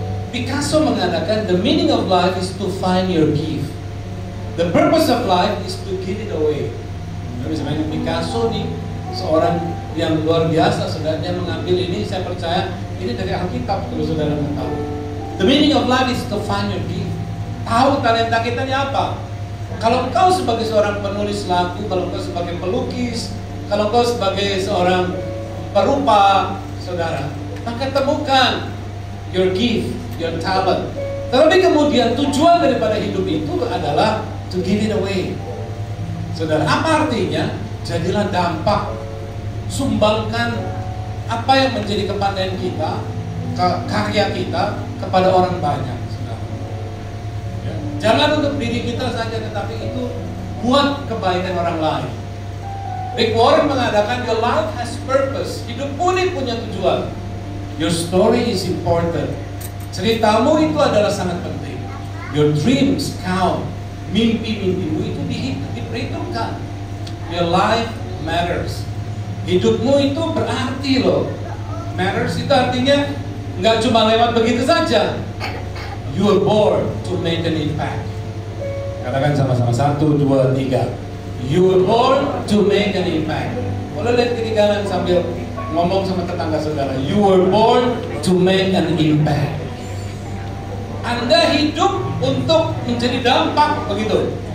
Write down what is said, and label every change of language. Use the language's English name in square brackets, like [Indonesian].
[Indonesian] Picasso mengatakan, [English] the meaning of life is to find your gift. The purpose of life is to give it away. [Indonesian] Misalnya Picasso nih, seorang yang luar biasa, saudara, dia mengambil ini, saya percaya ini dari Alkitab, kalau saudara tahu. [English] The meaning of life is to find your gift. [Indonesian] Tahu talenta kita ini apa? Kalau kau sebagai seorang penulis lagu, kalau kau sebagai pelukis, kalau kau sebagai seorang perupa, saudara, maka temukan [English] your gift, your talent. [Indonesian] Tetapi kemudian tujuan daripada hidup itu adalah [English] to give it away. [Indonesian] Saudara, apa artinya? Jadilah dampak, sumbangkan apa yang menjadi kepandaian kita, karya kita kepada orang banyak. Saudara. Ya. Jangan untuk diri kita saja, tetapi itu buat kebaikan orang lain. [English] Rick Warren [Indonesian] mengatakan, [English] your life has purpose. [Indonesian] Hidupmu ini punya tujuan. [English] Your story is important. [Indonesian] Ceritamu itu adalah sangat penting. [English] Your dreams count. [Indonesian] Mimpi-mimpimu itu diperhitungkan. [English] Your life matters. [Indonesian] Hidupmu itu berarti loh. Matters itu artinya nggak cuma lewat begitu saja. [English] You were born to make an impact. [Indonesian] Katakan sama-sama, 1, 2, 3. [English] You were born to make an impact. [Indonesian] Boleh lihat kiri kanan sambil ngomong sama tetangga saudara. [English] You were born to make an impact. [Indonesian] Anda hidup untuk menjadi dampak, begitu.